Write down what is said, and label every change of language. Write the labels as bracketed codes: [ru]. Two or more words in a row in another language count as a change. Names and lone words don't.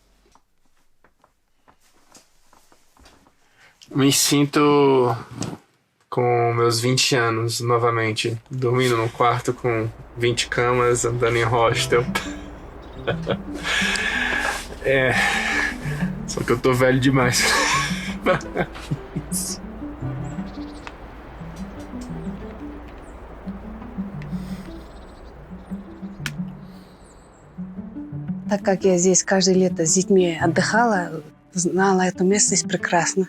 [pt] Me sinto com meus 20 anos novamente, dormindo num quarto com 20 camas, andando em hostel. Só que eu tô velho demais. [ru] Так как я здесь каждое лето с детьми отдыхала, знала эту местность прекрасно.